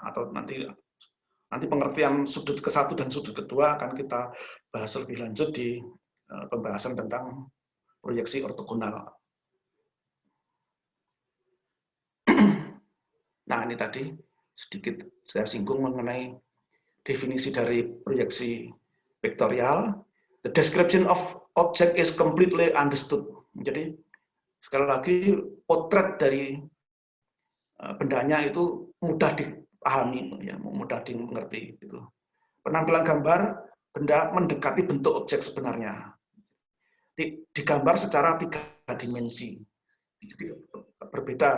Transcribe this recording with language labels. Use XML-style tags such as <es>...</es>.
<id>Atau nanti pengertian sudut ke-1 dan sudut kedua akan kita bahas lebih lanjut di pembahasan tentang proyeksi ortogonal. Nah, ini tadi sedikit saya singgung mengenai definisi dari proyeksi vektorial.</id> <en>The description of object is completely understood.</en> <id>Jadi, sekali lagi, potret dari bendanya itu mudah dipahami, ya, mudah dimengerti. Gitu. Penampilan gambar, benda mendekati bentuk objek sebenarnya. Digambar secara 3 dimensi. Jadi, berbeda.</id>